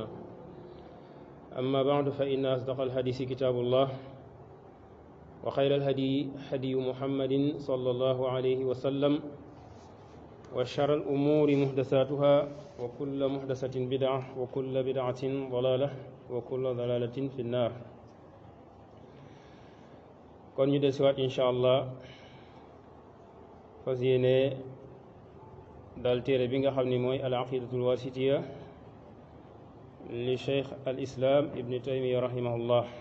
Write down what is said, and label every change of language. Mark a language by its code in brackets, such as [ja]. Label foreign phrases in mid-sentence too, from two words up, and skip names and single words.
[ar] أما بعد، فإن أصدق الحديث كتاب الله، وخير الهدي هدي محمد صلى الله عليه وسلم، وشر الأمور محدثاتها، وكل محدثة بدعة، وكل بدعة ضلالة، وكل ضلالة في النار. [wo] kon ñu desiwaat [ar] إن شاء الله [wo] fas yéene dal téere bi nga xam ni mooy al aqidatul wasitiya li [ar] شيخ الإسلام [wo] ibni taymiya rahimahullah.